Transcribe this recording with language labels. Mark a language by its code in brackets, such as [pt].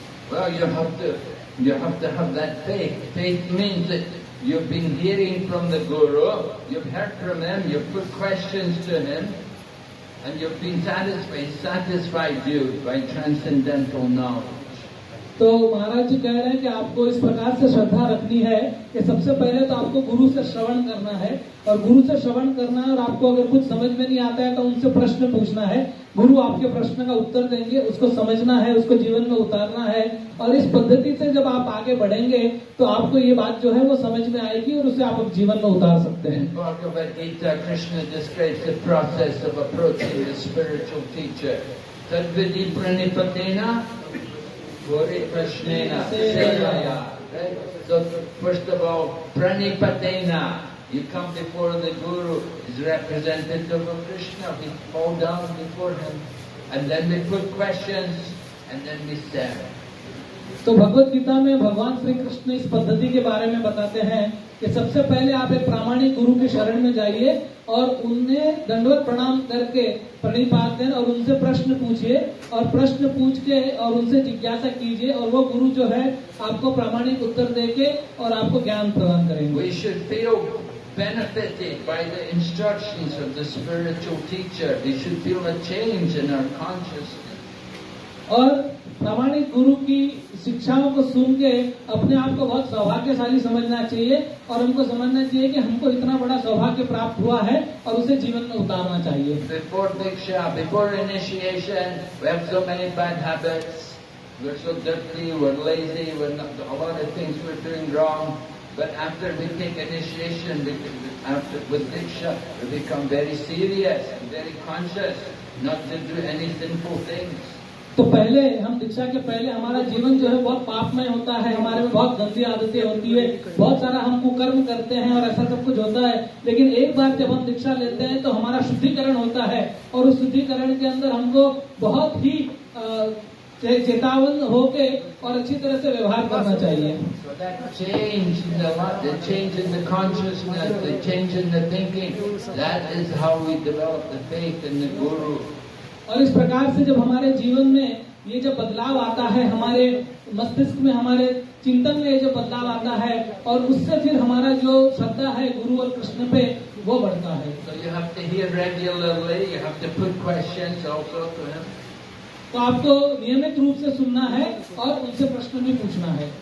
[en] Well, you have to have that faith. Faith means that you've been hearing from the Guru, you've heard from him, you've put questions to him, and you've been satisfied you by transcendental knowledge. [hi] तो महाराज जी कह रहे हैं कि आपको इस प्रकार से श्रद्धा रखनी है कि सबसे पहले तो आपको गुरु से श्रवण करना है और गुरु से श्रवण करना है और आपको अगर कुछ समझ में नहीं आता है तो उनसे प्रश्न पूछना है। गुरु आपके प्रश्न का उत्तर देंगे, उसको समझना है, उसको जीवन में उतारना है और इस पद्धति से जब आप आगे बढ़ेंगे तो आपको ये बात जो है वो समझ में आएगी और उसे आप जीवन में उतार सकते हैं। [en] Bhagavad Gita, Krishna describes the process of approaching the spiritual teacher. [sa] Tadvidi pranipatena Gori Prashnena Sevaya. [en] So first of all, pranipatena. You come before the Guru, is representative of Krishna. We fall down before him, and then we put questions, and then we serve. [hi] तो भगवत गीता में भगवान श्री कृष्ण इस पद्धति के बारे में बताते हैं कि सबसे पहले आप एक प्रामाणिक गुरु के शरण में जाइए और उन्हें दंडवत प्रणाम करके प्रणिपात दें और उनसे प्रश्न पूछिए और प्रश्न पूछ के और उनसे जिज्ञासा कीजिए और वो गुरु जो है आपको प्रामाणिक उत्तर देके और आपको ज्ञान प्रदान करेंगे। [en] We should feel benefited by the instructions of the spiritual teacher. We should feel a change in our consciousness. [hi] और प्रामाणिक गुरु की शिक्षाओं को सुन के अपने आप को बहुत सौभाग्यशाली समझना चाहिए और हमको समझना चाहिए कि हमको इतना बड़ा सौभाग्य प्राप्त हुआ है और उसे जीवन में उतारना चाहिए। [en] Before Diksha, before initiation, we have so many bad habits. We're so dirty, we're lazy, we're not, a lot of things we're doing wrong. But after we take initiation, with Diksha, we become very serious and very conscious not to do any sinful things. [hi] तो पहले हम दीक्षा के पहले हमारा जीवन जो है बहुत पापमय होता है, हमारे में बहुत गंदी आदतें होती है, बहुत सारा हम कुकर्म करते हैं और ऐसा सब कुछ होता है। लेकिन एक बार जब हम दीक्षा लेते हैं तो हमारा शुद्धिकरण होता है और उस शुद्धिकरण के अंदर हमको बहुत ही चेतावन होके और अच्छी तरह से व्यवहार करना चाहिए। [en] So that change in the change in the consciousness, the change in the thinking, that is how we develop the faith in the Guru. [hi] और इस प्रकार से जब हमारे जीवन में ये जब बदलाव आता है, हमारे मस्तिष्क में हमारे चिंतन में जो बदलाव आता है और उससे फिर हमारा जो श्रद्धा है गुरु और कृष्ण पे वो बढ़ता है। [en] So you have to hear regularly, you have to put questions also to him. [hi] तो आपको नियमित रूप से सुनना है और उनसे प्रश्न भी पूछना है,